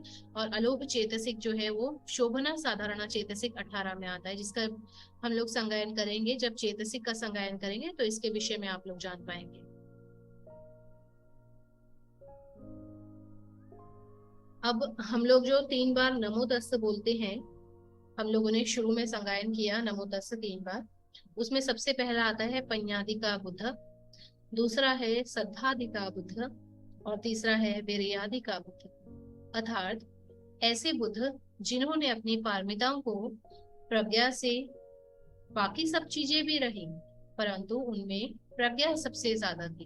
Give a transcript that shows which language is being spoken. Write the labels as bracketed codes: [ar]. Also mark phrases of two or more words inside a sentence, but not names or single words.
[hi] और अलोक चेतसिक जो है वो शोभना साधारण चेतसिक 18 में आता है, जिसका हम लोग संगायन करेंगे। जब चेतसिक का संगायन करेंगे तो इसके विषय में आप लोग जान पाएंगे। अब हम लोग जो 3 बार [pi] नमो तस्स [hi] बोलते हैं, हम लोगों ने शुरू में संगायन किया [pi] नमो तस्स [hi] 3 बार। उसमें सबसे पहला आता है [pi] पඤ्ඤादिका बुद्ध, [hi] दूसरा है [pi] सद्धादिका बुद्ध [hi] और तीसरा है [pi] वीर्यादिका बुद्ध। [hi] अर्थात ऐसे बुद्ध जिन्होंने अपनी पारमिताओं को प्रज्ञा से, बाकी सब चीजें भी रही परंतु उनमें प्रज्ञा सबसे ज्यादा थी।